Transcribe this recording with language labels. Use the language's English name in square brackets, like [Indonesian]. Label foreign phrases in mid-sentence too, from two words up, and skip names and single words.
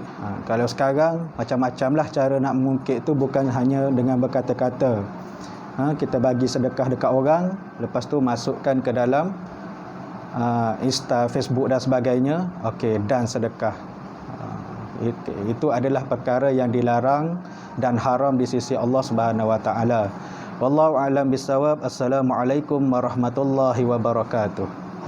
[Malay] Kalau sekarang macam-macam lah cara nak mengungkit tu, bukan hanya dengan berkata-kata. Kita bagi sedekah dekat orang, lepas tu masukkan ke dalam Insta, Facebook dan sebagainya, okey, dan sedekah. Itu adalah perkara yang dilarang dan haram di sisi Allah [Arabic] سبحانه وتعالى. والله أعلم بالصواب. السلام عليكم ورحمة الله وبركاته.